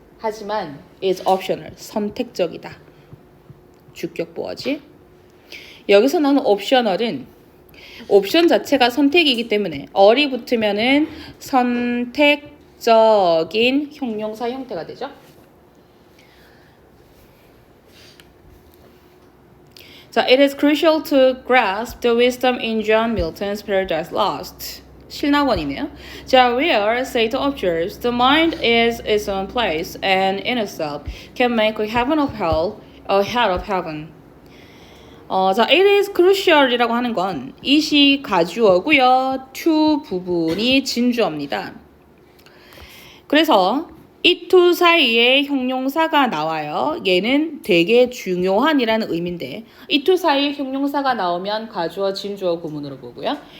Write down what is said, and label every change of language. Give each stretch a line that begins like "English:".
Korean: 하지만
English: is optional,
Korean: 선택적이다. 주격보어지. 여기서 나오는 optional은 옵션 자체가 선택이기 때문에 어리 붙으면은 선택적인 형용사 형태가 되죠. 자,
English: it is crucial to grasp the wisdom in John Milton's Paradise Lost.
Korean: 신학원이네요. 자,
English: where Satan observes the mind is its own place and in itself can make a heaven of hell a hell of heaven.
Korean: 자,
English: it is crucial
Korean: 이라고 하는 건 it이 가주어고요. to 부분이 진주어입니다. 그래서 it to 사이에 형용사가 나와요. 얘는 되게 중요한이라는 의미인데 it to 사이에 형용사가 나오면 가주어, 진주어 구문으로 보고요.